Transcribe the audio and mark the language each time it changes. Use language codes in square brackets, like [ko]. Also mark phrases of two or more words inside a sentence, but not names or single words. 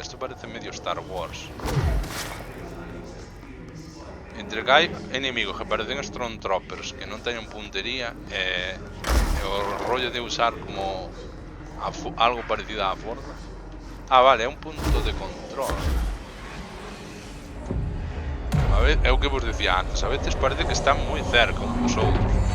[es] Esto parece medio Star Wars. Entre que hay enemigos que parecen Stormtroopers [gl] que non teñen puntería o rollo de usar como algo parecido á forza. Ah, vale, é un punto de control. A ver, é o que vos decía antes, [es] a veces [gl] parece que están moi cerca uns outros.